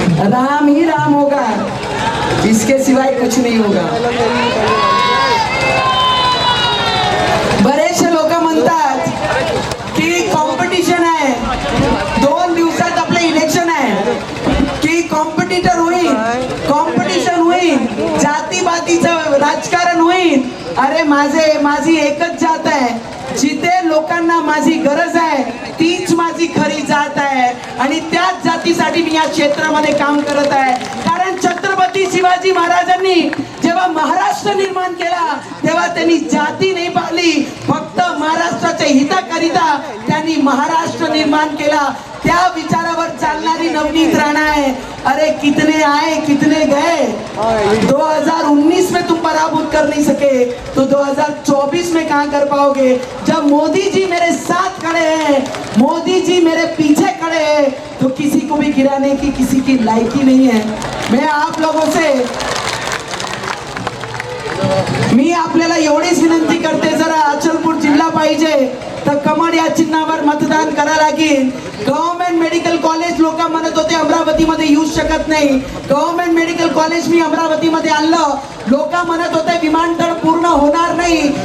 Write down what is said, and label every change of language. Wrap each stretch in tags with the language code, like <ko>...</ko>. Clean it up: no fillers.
<hi>राम ही राम होगा, इसके सिवाय कुछ नहीं होगा.</hi> <mr>बरेचसे लोक म्हणतात की कॉम्पिटिशन आहे, 2 दिवसात आपलं इलेक्शन आहे, की कॉम्पिटिटर होईल, कॉम्पिटिशन होईल, जातीपातीचं राजकारण होईल. अरे माझी एकच जात आहे, जिथे लोकांना माझी गरज आहे तीच माझी खरी जात आहे आणि त्याच जातीसाठी मी या क्षेत्रामध्ये काम करत आहे. कारण छत्रपती शिवाजी महाराजांनी जेव्हा महाराष्ट्र निर्माण केला तेव्हा त्यांनी जाती नाही पाहिली, फक्त महाराष्ट्राच्या हिताकरिता त्यांनी महाराष्ट्र निर्माण केला. त्या विचारावर चालणारी नवनीत राणा आहे.</mr> <hi>अरे कितने आए कितने गए, 2019 में तुम पराभूत कर नहीं सके तो 2024 में कहाँ कर पाओगे. जब मोदी जी मेरे साथ खड़े हैं, मोदी जी मेरे पीछे खड़े हैं, तो किसी को भी गिराने की किसी की लायकी नहीं है. मैं आप लोगों से</hi> <mr>मी आपल्याला एवढीच विनंती करते, जरा अचलपूर जिल्हा पाहिजे तर कमळ या चिन्हावर मतदान करा लागेल. गव्हर्नमेंट मेडिकल कॉलेज लोक म्हणत होते अमरावतीमध्ये येऊ शकत नाही. गव्हर्नमेंट मेडिकल कॉलेज मी अमरावतीमध्ये आणलं. लोक म्हणत होते विमानतळ पूर्ण होणार नाही.</mr>